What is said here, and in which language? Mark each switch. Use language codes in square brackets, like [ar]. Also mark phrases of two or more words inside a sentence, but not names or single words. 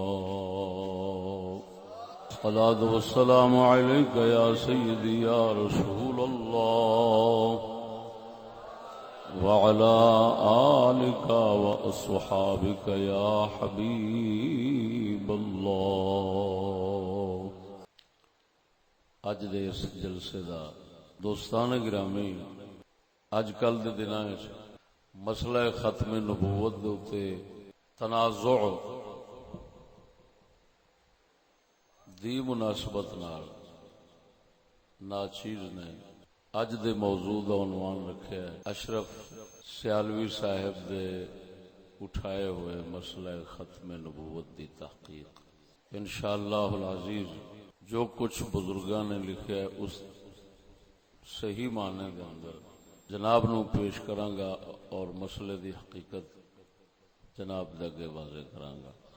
[ar] الصلاة والسلام عليك يا سيدي يا رسول الله وعلى آلك وأصحابك يا حبيب الله. [pa] اج دے اس جلسے دا دوستان گرامی، اج کل دے دناں وچ مسئلہ ختم نبوت دے اتے تنازع دی مناسبت نال ناچیز نے اج دے موضوع دا عنوان رکھیا ہے اشرف سیالوی صاحب دے اٹھائے ہوئے مسئلہ ختم نبوت دی تحقیق. [ar] انشاءاللہ العزیز [pa] جو کچھ بزرگاں نے لکھیا ہے اس صحیح معنی دے اندر جناب نو پیش کراں گا اور مسئلے دی حقیقت جناب دے اگے واضح کراں گا.